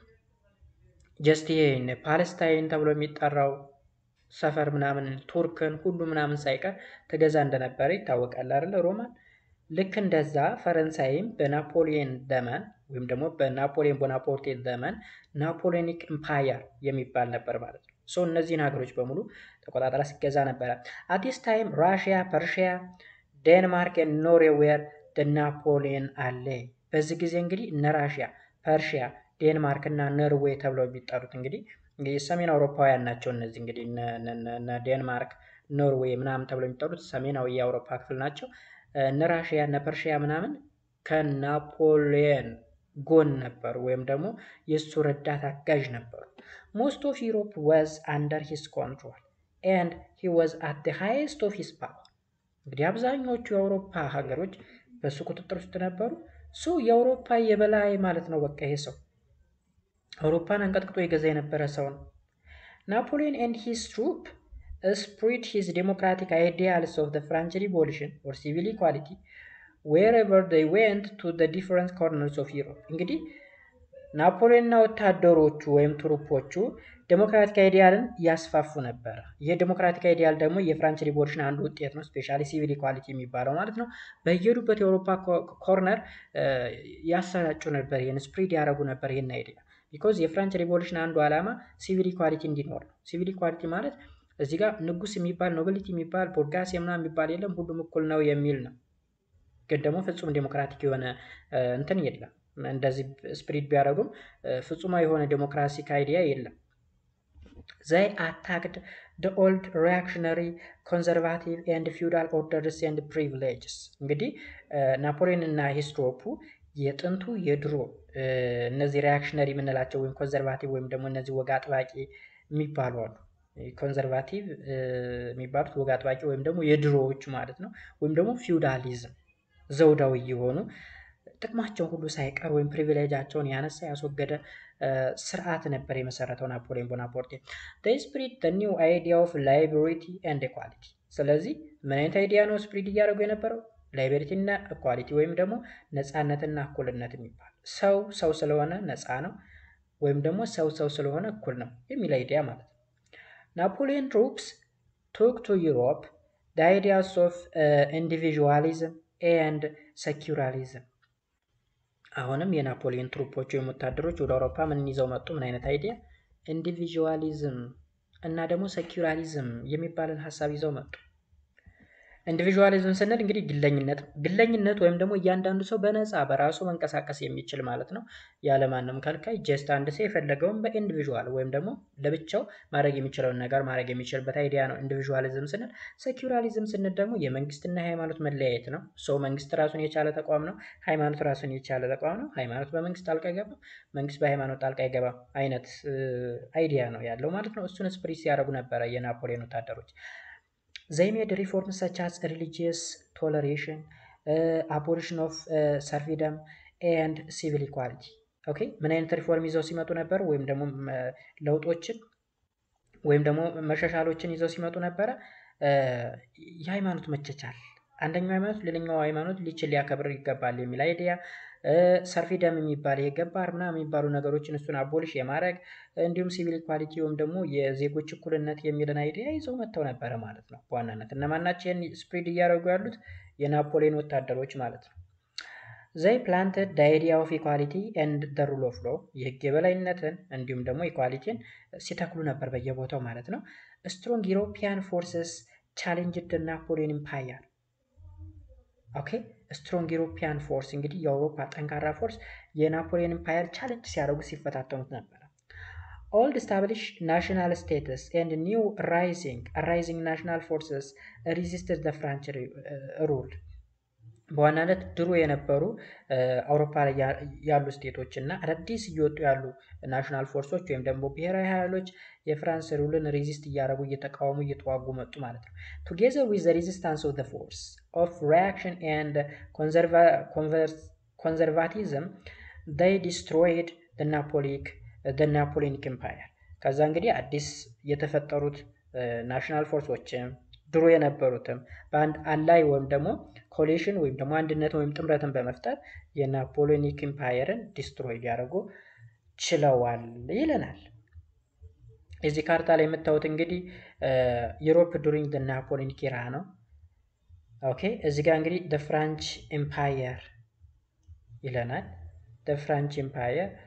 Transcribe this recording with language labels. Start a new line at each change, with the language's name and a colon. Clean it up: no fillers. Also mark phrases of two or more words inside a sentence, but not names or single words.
Amharic: ጀስት ይሄን ፓለስታይን ተብሎ የሚጠራው ሰፈር ምናምን ቱርክን ሁሉ ምናምን ሳይቀር ተገዛ እንደነበረ ይታወቃል አይደል? ሮማን ልክ እንደዛ ፈረንሳይም በናፖሊዮን ዘመን ወይም ደግሞ በናፖሊዮን ቦናፓርቴ ዘመን
English: Napoleonic empire
Amharic: የሚባል ነበር ማለት ነው። ሶ እነዚህን ሀገሮች በሙሉ ተቆጣጣሪ ሲገዛ ነበረ።
English: at this time Russia, Persia, Denmark and Norway were the Napoleon ally
Amharic: በዚህ ጊዜ እንግዲህ እነ ራሽያ፣ ፐርሺያ፣ ዴንማርክ እና ኖርዌይ ተብለው የሚጠሩት እንግዲህ ሰሜን አውሮፓውያን ናቸው። እነዚህ እንግዲህ እነ ዴንማርክ፣ ኖርዌይ ምናምን ተብለው የሚጠሩት ሰሜናዊ የአውሮፓ ክፍል ናቸው። እነ ራሽያ እነ ፐርሺያ ምናምን ከናፖሊዮን ጎን ነበሩ ወይም ደግሞ የሱ ረዳት አጋዥ ነበሩ።
English: most of Europe was under his control and he was at the highest of his power
Amharic: እንግዲህ አብዛኞቹ የአውሮፓ ሀገሮች በሱ ቁጥጥር ውስጥ ነበሩ። ሶ የአውሮፓ የበላይ ማለት ነው። በቃ ይሄ ሰው አውሮፓን አንቀጥቅጦ የገዛ የነበረ ሰው ነው።
English: ናፖሊዮን and his troop spread his democratic ideals of the French Revolution or civil equality wherever they went to the different corners of Europe.
Amharic: እንግዲህ ናፖሊዮንና ወታደሮቹ ወይም ትሩፖቹ ዴሞክራቲክ አይዲያልን ያስፋፉ ነበር። ይሄ
English: democratic ideal
Amharic: ደግሞ የፍራንች ሪቮሉሽን አንዱ ውጤት ነው።
English: especially civil equality
Amharic: የሚባለው ማለት ነው። በየሄዱበት የአውሮፓ ኮርነር ያሰራጩ ነበር፣ ይሄን ስፕሪድ ያደረጉ ነበር ይሄን አይዲያ። ቢኮዝ የፍራንች ሪቮሉሽን አንዱ ዓላማ
English: civil equality
Amharic: እንዲኖር ነው።
English: civil equality
Amharic: ማለት እዚህ ጋር ንጉስ የሚባል ኖቢሊቲ የሚባል ቦርጋስ ምናምን የሚባል የለም፣ ሁሉም እኩል ነው የሚል ነው። ግን ደግሞ ፍጹም ዴሞክራቲክ የሆነ እንትን የለም። እንደዚህ ስፕሪድ ቢያደርጉም ፍጹማዊ የሆነ
English: democratic idea
Amharic: የለም።
English: they attacked the old reactionary conservative and feudal orders and privileges
Amharic: እንግዲህ ናፖሊዮን እና ሂስትሮፑ የጥንቱ የድሮ እነዚህ ሪያክሽነሪ የምንላቸው ወይም ኮንዘርቫቲቭ ወይም ደግሞ እነዚህ ወግ አጥባቂ የሚባሉ አሉ። ኮንዘርቫቲቭ የሚባሉት ወግ አጥባቂ ወይም ደግሞ የድሮዎች ማለት ነው። ወይም ደግሞ ፊውዳሊዝም ዘውዳዊ የሆኑ ጥቅማቸውን ሁሉ ሳይቀር ወይም ፕሪቪሌጃቸውን ያነሳ ያስወገደ ስርዓት ነበር የመሰረተው ናፖሊዮን ቦናፓርቴ።
English: they spread the new idea of liberty and equality
Amharic: ስለዚህ ምን አይነት አይዲያ ነው ስፕሪድ እያደረጉ የነበረው? ላይበሪቲ እና ኢኳሊቲ ወይም ደግሞ ነፃነትና እኩልነት የሚባል ሰው ስለሆነ ነፃ ነው ወይም ደግሞ ሰው ስለሆነ እኩል ነው የሚል አይዲያ ማለት ነው። ናፖሊዮን
English: troops took to Europe the ideas of individualism and secularism
Amharic: አሁንም የናፖሊዮን ትሩፖች ወይም ወታደሮች ወደ አውሮፓ ምን ይዘው መጡ? ምን አይነት አይዲያ? ኢንዲቪጁዋሊዝም እና ደግሞ ሴኩላሪዝም የሚባልን ሐሳብ ይዘው መጡ። ኢንዲቪጁዋሊዝም ስንል እንግዲህ ግለኝነት ወይም ደግሞ እያንዳንዱ ሰው በነፃ በራሱ መንቀሳቀስ የሚችል ማለት ነው። ያለማንም ከልካይ ጀስት አንድ ሰው የፈለገውን በኢንዲቪጁዋል ወይም ደግሞ ለብቻው ማድረግ የሚችለውን ነገር ማድረግ የሚችልበት አይዲያ ነው ኢንዲቪጁዋሊዝም ስንል። ሴኩላሪዝም ስንል ደግሞ የመንግስትና የሃይማኖት መለያየት ነው። ሰው መንግስት ራሱን የቻለ ተቋም ነው፣ ሃይማኖት ራሱን የቻለ ተቋም ነው። ሃይማኖት በመንግስት ጣልቃ አይገባም፣ መንግስት በሃይማኖት ጣልቃ አይገባም አይነት አይዲያ ነው ያለው ማለት ነው። እሱን ስፕሪት ሲያደርጉ ነበረ የናፖሊዮን ወታደሮች።
English: they made reforms such as religious toleration, abolition of serfdom and civil equality.
Amharic: ኦኬ ምን አይነት ሪፎርም ይዘው ሲመጡ ነበር? ወይም ደግሞ ለውጦችን ወይም ደግሞ መሻሻሎችን ይዘው ሲመጡ ነበረ። የሃይማኖት መቻቻል፣ አንደኛው ሃይማኖት ሌላኛው ሃይማኖት ሊያከብር ይገባል የሚል አይዲያ፣ ሰርፊደም የሚባል የገባር ምናምን የሚባሉ ነገሮችን እሱን አቦሊሽ የማድረግ እንዲሁም
English: civil equality
Amharic: ወይም ደግሞ የዜጎች እኩልነት የሚልን አይዲያ ይዘው መጥተው ነበረ ማለት ነው። በዋናነት እነማን ናቸው ይህን ስፕሪድ እያደረጉ ያሉት? የናፖሊዮን ወታደሮች ማለት ነው።
English: they planted the idea of equality and the rule of law
Amharic: የህግ የበላይነትን እንዲሁም ደግሞ ኢኳሊቲን ሲተክሉ ነበር በየቦታው ማለት ነው።
English: strong European forces challenged the Napoleon empire.
Amharic: ኦኬ
English: strong European force
Amharic: እንግዲህ የአውሮፓ ጠንካራ ፎርስ የናፖሊዮን ኢምፓየር ቻሌንጅ ሲያደርጉ ሲፈታተኑት ነበር። old
English: established national status and new rising national forces resisted the French rule
Amharic: በዋናነት ድሮ የነበሩ አውሮፓ ላይ ያሉ ስቴቶች እና አዳዲስ እየወጡ ያሉ ናሽናል ፎርሶች ወይም ደግሞ ብሔራዊ ኃይሎች የፍራንስ ሩልን ሬዚስት እያደረጉ እየተቃወሙ እየተዋጉ መጡ ማለት ነው።
English: together with the resistance of the force of reaction and conservatism they destroyed the Napoleonic empire።
Amharic: ከዛ እንግዲህ አዲስ የተፈጠሩት ናሽናል ፎርሶችም ድሮ የነበሩትም በአንድ አላይ ወይም ደግሞ ኮሊሽን ወይም ደግሞ አንድነት ወይም ጥምረትን በመፍጠር የናፖሊዮኒክ ኢምፓየርን ዲስትሮይ ሊያደርጉ ችለዋል ይለናል። እዚህ ካርታ ላይ የምታዩት እንግዲህ
English: Europe during the Napoleonic era
Amharic: ነው። ኦኬ እዚህ ጋር እንግዲህ
English: the French Empire
Amharic: ይለናል።
English: the French Empire